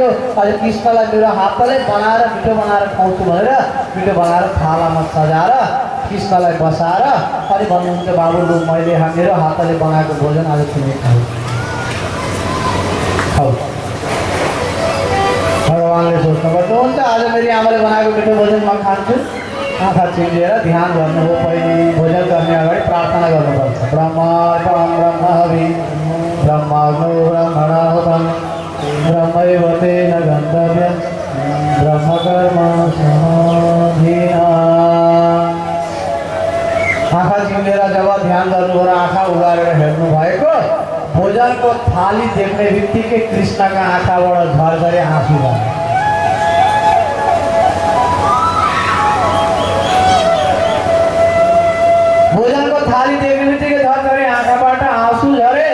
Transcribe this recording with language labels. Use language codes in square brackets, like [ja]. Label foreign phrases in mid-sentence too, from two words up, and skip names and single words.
[ne] अहिले कृष्णलाई मेरो हातले बनाएर मिठो बनाएर खुवाउँछु भनेर मिठो बनाएर थालामा सजाएर कृष्णलाई बसाएर अनि भन्नुहुन्छ बाबु लु मैले मेरो हातले बनाएको भोजन आज तिमी खाऊ। भगवानले सोच्नुपर्छ हुन्छ आज मेरी आमाले बनाएको मिठो भोजन म खान्छु। आँखा चिम्लेर ध्यान गर्नु हो। पहिले भोजन गर्ने अगाडि प्रार्थना गर्नुपर्छ। [sa] ब्रह्मार्पणं ब्रह्महवि ब्रह्माग्नौ ब्रह्मणाहुतं ब्रह्मैव तेन गन्तव्यं ब्रह्मकर्म समाधिना। [ne] आँखा चिम्लेर जब ध्यान गर्नुभयो आँखा उगारेर हेर्नु भएको भोजनको थाली देख्ने बित्तिकै कृष्णका आँखाबाट झरझरे आँसु भयो। भोजनको थाली देख्ने बित्तिकै झरझरे आँखाबाट आँसु झरे।